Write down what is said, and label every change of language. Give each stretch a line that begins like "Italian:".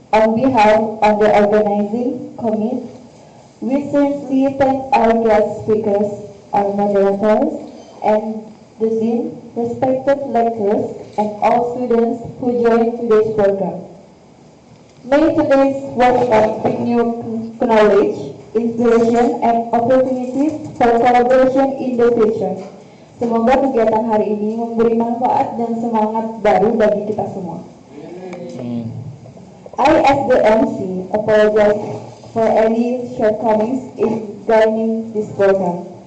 English: On behalf of the organizing committee, we sincerely thank our guest speakers, our moderators, and the dean, respected lecturers, and all students who joined today's program. May today's workshop bring new knowledge, inspiration, and opportunities for collaboration in the future.
Indonesian: Semoga kegiatan hari ini memberi manfaat dan semangat baru bagi kita semua.
English: I, as the MC, apologize for any shortcomings in guiding this program.